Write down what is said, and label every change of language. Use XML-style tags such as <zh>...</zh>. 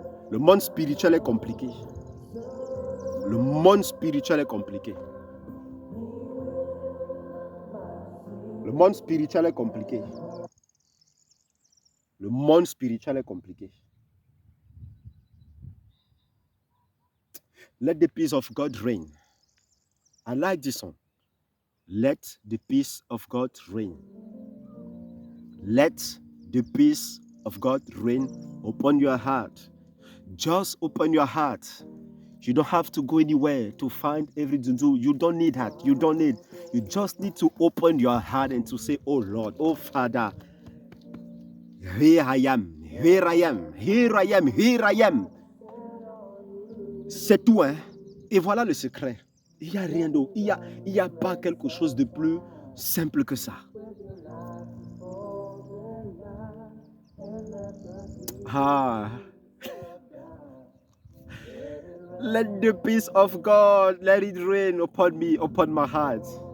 <fr>Le monde spirituel est compliqué. Le monde spirituel est compliqué. Le monde spirituel est compliqué. Le monde spirituel est compliqué.</fr> <en>Let the peace of God reign. I like this song. Let the peace of God reign. Let the peace of God reign upon your heart. Just open your heart. You don't have to go anywhere to find everything to do. You don't need that. You don't need. You just need to open your heart and to say, oh Lord, oh Father, here I am, here I am, here I am, here I am.</en> <fr>C'est tout, hein? Et voilà le secret. Il n'y a rien d'autre. Il y a pas quelque chose de plus simple que ça. Ah.</fr> <en>Let the peace of God, let it rain upon me, upon my heart.</en>